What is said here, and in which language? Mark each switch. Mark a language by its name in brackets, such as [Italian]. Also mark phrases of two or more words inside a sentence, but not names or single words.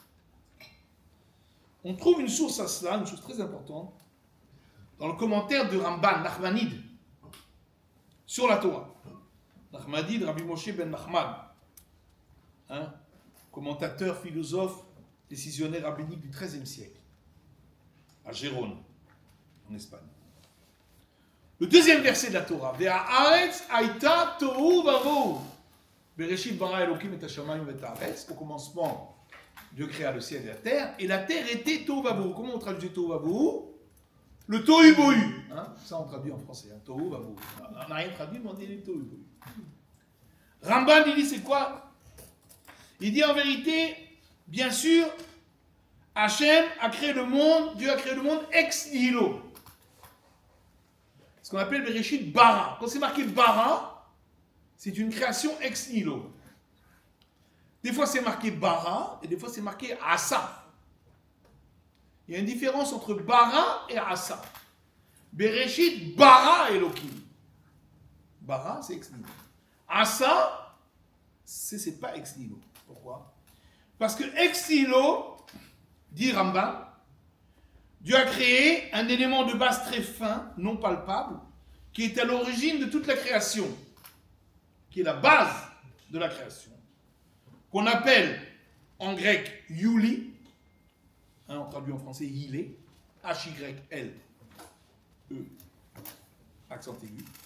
[French] On trouve une source à cela, une source très importante, dans le commentaire de Ramban, Nachmanide, sur la Torah. Nachmanide, Rabbi Moshe ben Nachman, hein, commentateur, philosophe, décisionnaire rabbinique du XIIIe siècle, à Gérone, en Espagne. Le deuxième verset de la Torah, [Hebrew] והארץ היתה תהו ובהו. בראשית ברא אלוקים את השמים את הארץ. [French] Au commencement, Dieu créa le ciel et la terre était [Hebrew] תהו ובהו. [French] Comment on traduit [Hebrew] תהו ובהו? [French] Le tohu bohu. Hein, ça on traduit en français, hein, [Hebrew] תהו ובהו. [French] On n'a rien traduit, mais on dit le tohu bohu. Ramban, il dit c'est quoi? Il dit en vérité, bien sûr, Hachem a créé le monde, Dieu a créé le monde [Latin] ex nihilo. [French] Ce qu'on appelle [Hebrew] בראשית ברא. [French] Quand c'est marqué bara, c'est une création [Latin] ex nihilo. [French] Des fois c'est marqué bara et des fois c'est marqué asa. Il y a une différence entre bara et asa. [Hebrew] בראשית ברא אלוקים. [French] Bara c'est [Latin] ex nihilo. [French] Asa, c'est pas [Latin] ex nihilo. [French] Pourquoi? Parce que [Latin] ex nihilo, [French] dit Rambam, Dieu a créé un élément de base très fin, non palpable, qui est à l'origine de toute la création, qui est la base de la création, qu'on appelle en grec Yuli, hein, on traduit en français Yilé, H-Y-L-E, accent aigu.